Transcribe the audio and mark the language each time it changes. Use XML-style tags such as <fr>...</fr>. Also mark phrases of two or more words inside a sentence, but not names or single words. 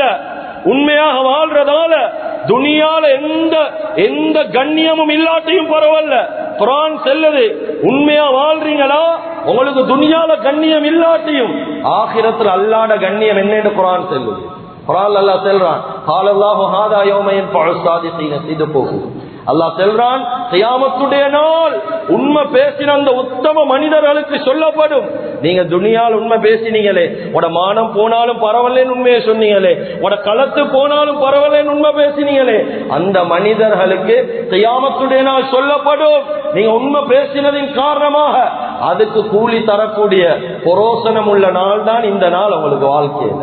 <ta>உண்மையாக வாழ்றதால துனியால எந்த கண்ணியமும் இல்லாட்டியும் பரவாயில்ல. குர்ஆன் சொல்லுது, உண்மையா வாழ்றீங்களா, உங்களுக்கு துனியால கண்ணியம் இல்லாட்டியும் ஆகிரத்துல அல்லாஹ்ட கண்ணியம் என்னன்னு குர்ஆன் சொல்லுது. குர்ஆன் அல்லாஹ் சொல்றான்,</ta> <ar>قال الله هذا يوم ينفع الصادقين صدقهم.</ar> <ta>அல்லாஹ் சொல்றான், கியாமத்துடைய நாள் உண்மை பேசின அந்த உத்தம மனிதர்களுக்கு சொல்லப்படும், நீங்க துனியால் உண்மை பேசினீங்களே, உட மானம் போனாலும் பரவாயில்லைன்னு உண்மையை சொன்னீங்களே, உட களத்து போனாலும் பரவாயில்லைன்னு உண்மை பேசினீங்களே, அந்த மனிதர்களுக்கு கியாமத்துடைய நாள் சொல்லப்படும், நீங்க உண்மை பேசினதின் காரணமாக அதுக்கு கூலி தரக்கூடிய புரோசனம் உள்ள நாள் தான் இந்த நாள் உங்களுக்கு வாழ்க்கையில.</ta>